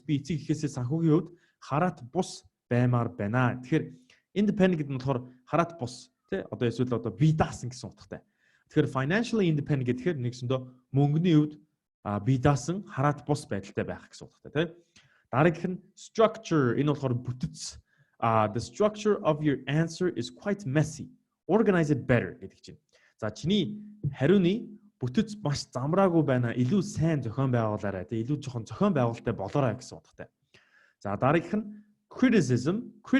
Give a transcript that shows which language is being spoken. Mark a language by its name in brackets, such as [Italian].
[Mongolian] Би эцэг эхээсээ санхүүгийн хувьд хараат бус баймаар байна. Тэгэхээр independent гэдэг нь болохоор хараат бус тий одоо эсвэл одоо бие даасан гэсэн утгатай. Тэгэхээр financially independent гэхээр нэгсэндөө мөнгөний хувьд бие даасан хараат бус байдалтай байх гэсэн утгатай тийм. Дараагийнх нь structure, энэ болохоор бүтэц. [English] The structure of your answer is quite messy. Organize it better [Mongolian] гэдэг чинь. За чиний хариуны бүтэц маш замраагүй байна. Илүү сайн зохион байгуулаарай. Тэгээ илүү жоохон зохион байгуулалттай болоорой гэсэн утгатай. За дараагийнх нь criticism.